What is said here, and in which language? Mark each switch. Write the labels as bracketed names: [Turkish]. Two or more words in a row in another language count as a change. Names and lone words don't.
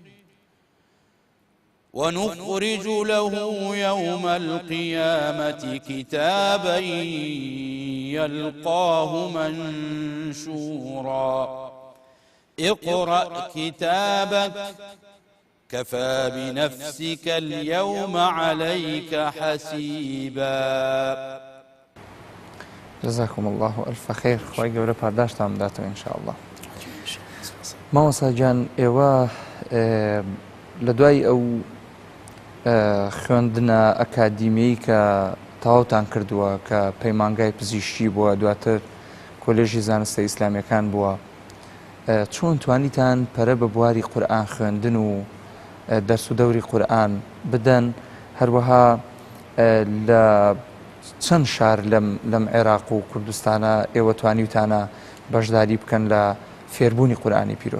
[Arabic] ونخرج له يوم القيامة كتابا يلقاه منشورا اقرأ كتابك كفى بنفسك اليوم عليك حسيبا. جزاكم الله ألف خير. [Central Kurdish] خواهی گەورە پارداشتان بداتەوە [Arabic] إن شاء الله. [Central Kurdish] مامۆستا جان، ئێوە لە دوای ئەو خوێندنە ئەکادیمیی کە تەواوتان کردووە کە پەیمانگای پزیشکی بووە، دواتر کۆلێژی زانستە ئیسلامیەکان بووە، چۆن توانیتان پەرە بە بواری قورئان خوێندن و دەرس و دەوری قورئان بدەن، هەروەها لە چەند شار لەم عێراق و کوردستانە ئێوە توانیوتانە بەشداری بکەن لە فێربوونی قورئانی پیرۆز؟